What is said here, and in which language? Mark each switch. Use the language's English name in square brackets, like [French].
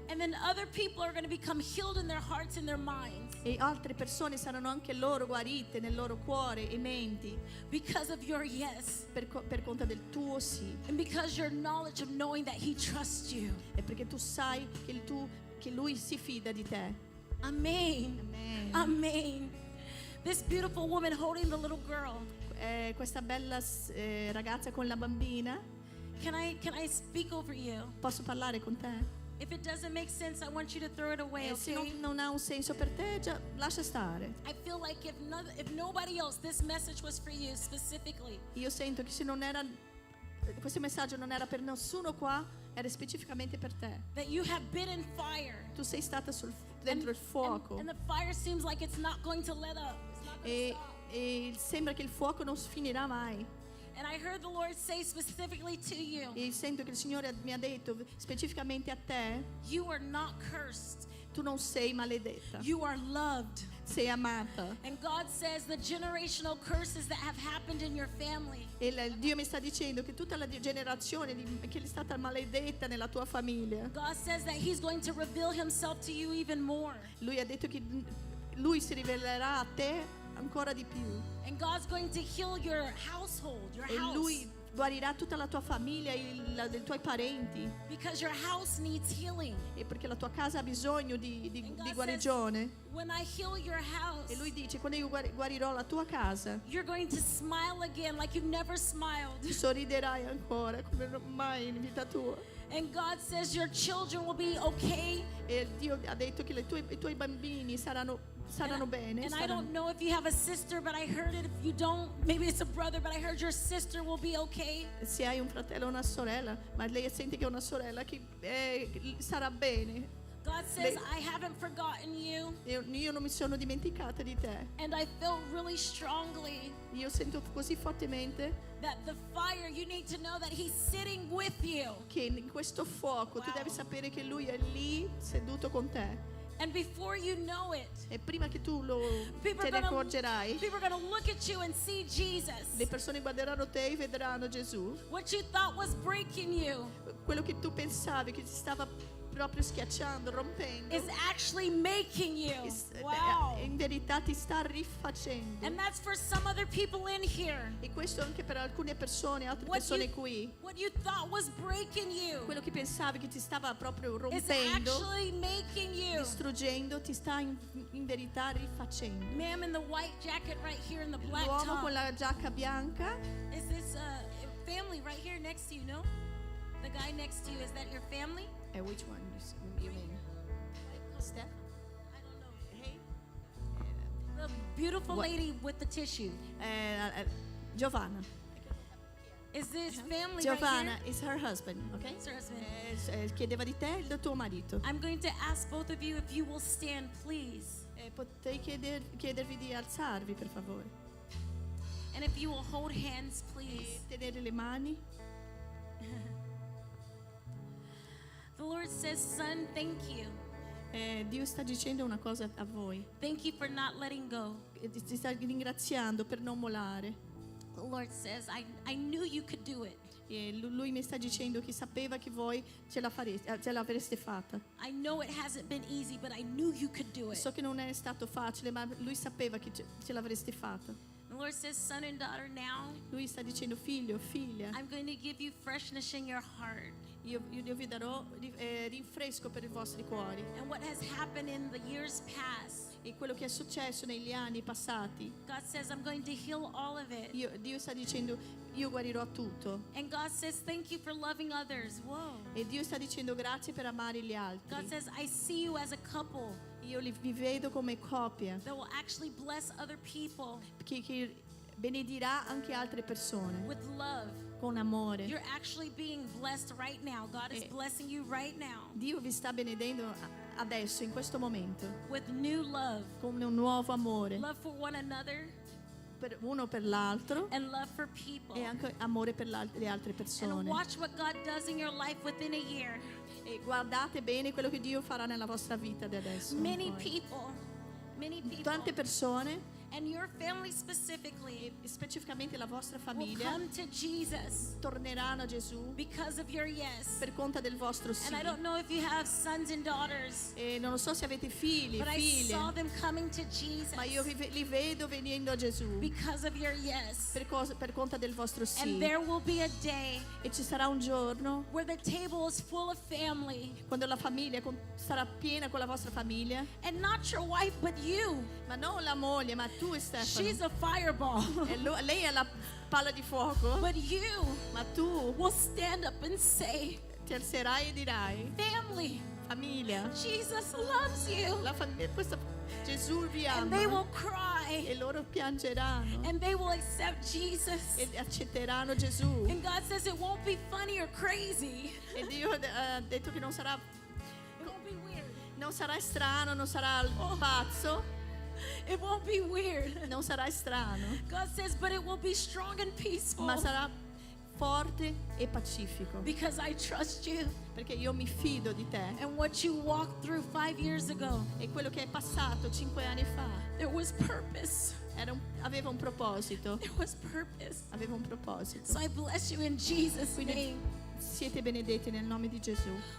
[English] And then other people are going to become healed in their hearts and their minds [Italian] E altre persone saranno anche loro guarite nel loro cuore e menti [English] because of your yes. [Italian] per conto del tuo sì. [English] And because your knowledge of knowing that He trusts you. [Italian] E perché tu sai che Lui si fida di te. Amen. Amen. [English] Amen. This beautiful woman holding the little girl. [Italian] Questa bella ragazza con la bambina, [English] Can I speak over you? [Italian] Posso parlare con te? [English] If it doesn't make sense, I want you to throw it away, [Italian] E se [English] okay? [Italian] non ha un senso per te, già, lascia stare. [English] I feel like if nobody else, this message was for you specifically. [Italian] Io sento che se non era questo messaggio non era per nessuno qua, era specificamente per te. [English] That you have been in fire. [Italian] Tu sei stata dentro il fuoco [English] And the fire seems like it's not going to let up. It's not going to stop. [Italian] e sembra che il fuoco non finirà mai. [English] And I heard the Lord say specifically to you, [Italian] E sento che il Signore mi ha detto specificamente a te, [English] you are not cursed. [Italian] tu non sei maledetta, [English] You are loved. [Italian] sei amata. [English] And God says the generational curses that have happened in your family, [Italian] E Dio mi sta dicendo che tutta la generazione che è stata maledetta nella tua famiglia, [English] God says that He's going to reveal Himself to you even more. [Italian] Lui ha detto che Lui si rivelerà a te ancora di più. [English] And God's going to heal your household, your [Italian] E [English] house. [Italian] Lui guarirà tutta la tua famiglia, i tuoi parenti. [English] Because your house needs healing. [Italian] E perché la tua casa ha bisogno di [English] And God [Italian] guarigione. [English] says, when I heal your house, [Italian] E Lui dice, quando io guarirò la tua casa, [English] you're going to smile again like you've never smiled. [Italian] sorriderai ancora come mai in vita tua. [English] And God says your children will be okay. [Italian] E Dio ha detto che i tuoi bambini saranno bene. [English] And I don't know if you have a sister, but I heard it. If you don't, maybe it's a brother, but I heard your sister will be okay. [Italian] Se hai un fratello o una sorella, ma lei sente che è una sorella che sarà bene. [English] God says, I haven't forgotten you. [Italian] Io non mi sono dimenticata di te. [English] And I feel really strongly [Italian] Io sento così fortemente [English] that the fire, you need to know that He's sitting with you. [Italian] che in questo fuoco tu [English] Wow. [Italian] devi sapere che Lui è lì seduto con te. [English] And before you know it, [Italian] E prima che tu [English] people [Italian] te [English] are [Italian] ne accorgerai, [English] gonna look at you and see Jesus. [Italian] le persone guarderanno te e vedranno Gesù. [English] What you thought was breaking you [Italian] Quello che tu pensavi che ti stava proprio schiacciando, rompendo, [English] is actually making you. is- Wow. [Italian] in verità ti sta rifacendo. [English] And that's for some other people in here. [Italian] E questo anche per alcune persone, altre [English] What [Italian] persone qui. [English] What you thought was breaking you [Italian] Quello che pensavi che ti stava proprio [English] is [Italian] rompendo, [English] actually making you. [Italian] distruggendo, ti sta in verità rifacendo. [English] Ma'am in the white jacket right here in the black [Italian] L'uomo [English] top. [Italian] con la giacca bianca, [English] Is this family right here next to you, no? The guy next to you, is that your family? which one you mean? Steph? I don't know. Hey? The beautiful What? lady with the tissue. Giovanna. Is this family Giovanna right here? is her husband, ok? It's her husband. [Italian] Chiedeva di te il tuo marito. [English] I'm going to ask both of you if you will stand, please. [Italian] Potrei chiedervi di alzarvi, per favore. [English] And if you will hold hands, [Italian] E [English] please. [Italian] tenere le mani. [English] The Lord says, son, thank you. [Italian] Dio sta dicendo una cosa a voi. [English] Thank you for not letting go. [Italian] Ti sta ringraziando per non molare. [English] The Lord says, I knew you could do it. [Italian] E lui mi sta dicendo che sapeva che voi ce l'avreste fatta. [English] I know it hasn't been easy, but I knew you could do it. [Italian] So che non è stato facile, ma lui sapeva che ce l'avreste fatta. [English] The Lord says, son and daughter, now [Italian] Lui sta dicendo, figlio, figlia, [English] I'm going to give you freshness in your heart. [Italian] io vi darò rinfresco per i vostri cuori. [English] And what has happened in the years past, [Italian] E quello che è successo negli anni passati, [English] God says, I'm going to heal all of it. [Italian] Dio sta dicendo, io guarirò tutto. [English] And God says, thank you for loving others. Whoa. [Italian] E Dio sta dicendo grazie per amare gli [English] God [Italian] altri. [English] says, I see you as a couple [Italian] Io vi vedo come coppia [English] that will actually bless other people [Italian] che benedirà anche altre persone [English] with love. [Italian] con amore. [English] You're actually being blessed right now. God is Eh. blessing you right now [Italian] Dio vi sta benedendo adesso, in questo momento, [English] with new love. [Italian] con un nuovo amore, [English] Love for one another [Italian] uno per l'altro [English] and love for people. [Italian] e anche amore per le altre [English] And [Italian] persone. [English] watch what God does in your life within a year. [Italian] E guardate bene quello che Dio farà nella vostra vita da adesso. [English] in Many [Italian] poi. [English] people, [Italian] Tante persone, [English] and your family specifically, [Italian] e specificamente la vostra [English] will [Italian] famiglia, [English] come to Jesus [Italian] torneranno a Gesù [English] because of your yes. [Italian] per conto del vostro sì. [English] And I don't know if you have sons and daughters, [Italian] E non lo so se avete figli, [English] but I [Italian] figlie, [English] saw them coming to Jesus [Italian] ma io li vedo venendo a Gesù [English] because of your yes. [Italian] per conto del vostro sì. [English] And there will be a day [Italian] E ci sarà un giorno [English] where the table is full of family, [Italian] quando la famiglia sarà piena con la vostra famiglia, [English] and not your wife, but you. [Italian] ma non la moglie, ma tu e Stefano. [English] She's a fireball. [Italian] E lei è la palla di fuoco. [English] But you [Italian] Ma tu [English] will stand up and say, [Italian] ti alzerai e dirai: [English] family, [Italian] famiglia, [English] Jesus loves you. [Italian] Gesù vi [English] And they [Italian] ama. [English] will cry. [Italian] E loro piangeranno [English] And they will accept Jesus. [Italian] e accetteranno Gesù. [English] And God says it won't be funny or crazy. [Italian] E Dio ha detto che non sarà [English] It won't be weird. [Italian] Non sarai strano, non sarà pazzo, [English] It won't be weird. [Italian] non sarai strano, [English] God says, but it will be strong and peaceful. [Italian] ma sarà forte e pacifico, [English] Because I trust you. [Italian] perché io mi fido di te. [English] And what you walked through 5 years ago, [Italian] E quello che è passato 5 anni fa [English] there was purpose. [Italian] aveva un proposito, [English] There was purpose. [Italian] aveva un proposito. [English] So I bless you in Jesus' [Italian] Quindi [English] name. [Italian] siete benedetti nel nome di Gesù.